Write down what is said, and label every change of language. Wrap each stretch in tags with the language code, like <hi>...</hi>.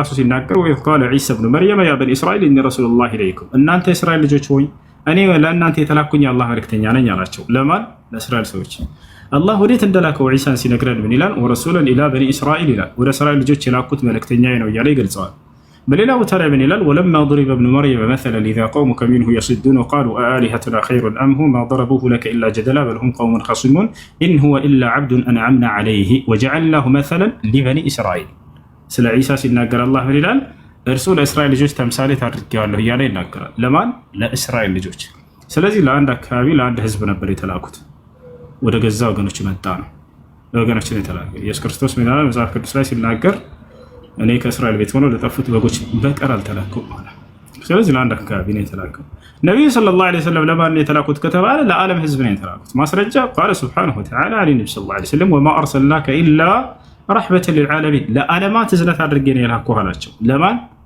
<am>ራሱ ሲናገር ወይ ቃለ ዒሳ ብኑ መርየም ያ በኒ እስራኤል ኢኒ ረሱሉላሂ ኢለይኩም፣ እናንተ የእስራኤል ልጆች ሆይ እኔ ለእናንተ የተላኩኝ የአላህ መልእክተኛ ነኝ አላቸው። ለማን? ለእስራኤል ሰዎች። አላህ ወዴት እንደላከው ዒሳን ሲነግረን ምን ይላል? ወረሱለን ኢላ በኒ እስራኤል ይላል። ወደ እስራኤል ልጆች የላኩት መልእክተኛ ነው እያለ ይገልጸዋል። በሌላ ቦታ ላይ ምን ይላል?</am> <ar>ወለማ ضرب ابن مريم مثلا اذا قومك منه يصدون وقالوا آلهتنا خير ام هو ما ضربوه لك الا جدلا بل هم قوم خصمون ان هو الا عبد انعمنا عليه وجعلناه مثلا لبني اسرائيل። ስለ ዒሳ ሲናገር አላህ ምን ይላል?</ar> <am>እርሱ ለእስራኤል ልጆች ተምሳሌት አድርጌዋለሁ እያለ ይናገራል። ለማን? ለእስራኤል ልጆች። ስለዚህ ለአንድ አካባቢ ለአንድ ህዝብ ነበር የተላኩት። ወደ ገዛ ወገኖች መጣ ነው ወገኖች ነው የተላከ። ኢየሱስ ክርስቶስ ምን ይላል መጽሐፍ ቅዱስ ላይ ሲናገር እኔ ከእስራኤል ቤት ሆነው ለጠፉት በጎች በቀር አልተላኩም ማለት። ስለዚህ ለአንድ አካባቢ ነው የተላከው። ነብዩ ሰለላሁ ዐለይሂ ወሰለም ለማን ነው የተላኩት ከተባለ ለዓለም ህዝብ ነው የተላኩት። ማስረጃ ቃለ ሱብሓነሁ ወተዓላ አለ ነብዩ ሰለላሁ ዐለይሂ ወሰለም ወማ አርሰልናከ ኢላ ረሕመተን ሊልዓለሚን፣ ለዓለማት እዝነት አድርጌ ነው የላኩህ አላቸው። ለማን?</am>